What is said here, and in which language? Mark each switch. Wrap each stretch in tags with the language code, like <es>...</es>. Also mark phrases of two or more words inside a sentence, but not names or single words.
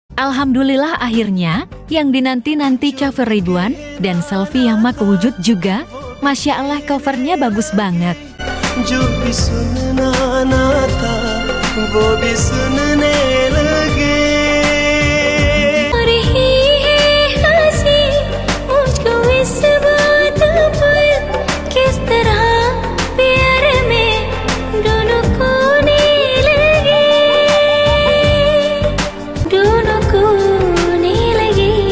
<id>Alhamdulillah akhirnya yang dinanti-nanti cover Ridwan dan Selfie Yama kewujud juga.</id> <ar>Masya Allah</ar> <id>covernya bagus banget.</id> <hi>जो भी सुनना ना था वो भी सुनने लगे किस तरह प्यार में दोनों कोने लगे दोनों कोने लगे</hi>